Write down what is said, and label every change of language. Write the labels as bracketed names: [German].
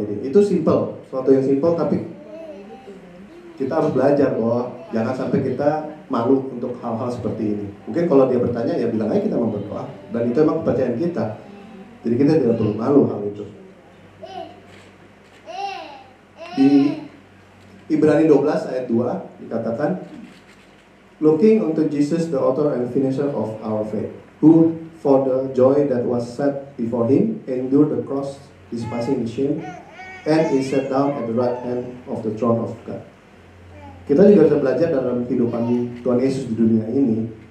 [Indonesian] Jadi itu simpel, sesuatu yang simpel tapi kita harus belajar bahwa jangan sampai kita malu untuk hal-hal seperti ini. Mungkin kalau dia bertanya ya bilang aja kita mau berdoa dan itu emang kepercayaan kita. Jadi kita tidak perlu malu hal itu. Di Ibrani 12 ayat 2 dikatakan, [English] looking unto Jesus the author and finisher of our faith, who for the joy that was set before him endured the cross, despising the shame, and is set down at the right hand of the throne of God. [Indonesian] Kita juga bisa belajar dalam kehidupan Tuhan Yesus di dunia ini.